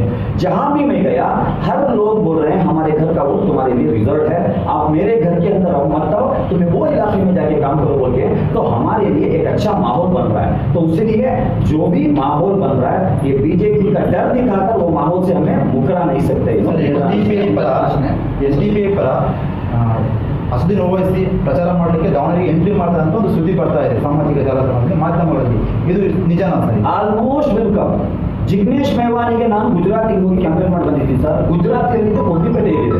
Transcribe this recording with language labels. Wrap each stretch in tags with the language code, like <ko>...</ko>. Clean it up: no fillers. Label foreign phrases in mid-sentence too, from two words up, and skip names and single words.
<hi>जहां भी मैं गया, हर लोग बोल रहे हैं हमारे घर का वोट तुम्हारे लिए रिजर्व है, आप मेरे घर के अंदर आओ, मत आओ, तुम्हें वो इलाके में जाके काम करो बोल के। तो हमारे लिए एक अच्छा माहौल बन रहा है। तो इसलिए जो भी माहौल बन रहा है, ये बीजेपी का डर दिखाकर वो माहौल से हमें मुकरा नहीं सकते।</hi> <kn>ಎಸ್ಡಿಪಿಐ ಪರ ಅಸದುದ್ದೀನ್ ಓವೈಸಿ ಪ್ರಚಾರ ಮಾಡಲಿಕ್ಕೆ ದಾವಣಗೆರೆಗೆ ಎಂಟ್ರಿ ಮಾಡ್ತಾರೆ ಅಂತ ಒಂದು ಸುದ್ದಿ ಬರ್ತಾ ಇದೆ ಸಾಮಾಜಿಕ ಜಾಲತಾಣದಲ್ಲಿ, ಮಾಧ್ಯಮಗಳಲ್ಲಿ. ಇದು ನಿಜಾನಾ ಸರ್?</kn> <en>almost welcome.</en> <kn>ಜಿಗ್ನೇಶ್ ಮೇವಾನಿಗೆ ನಾನು ಗುಜರಾತಿಗೆ ಹೋಗಿ ಕ್ಯಾಂಪೇನ್ ಮಾಡಿ ಬಂದಿದ್ದೀನಿ ಸರ್. ಗುಜರಾತಿಯಲ್ಲಿ ಕೊಡ್ಲಿಪೇಟೆಯಲ್ಲಿದೆ.</kn>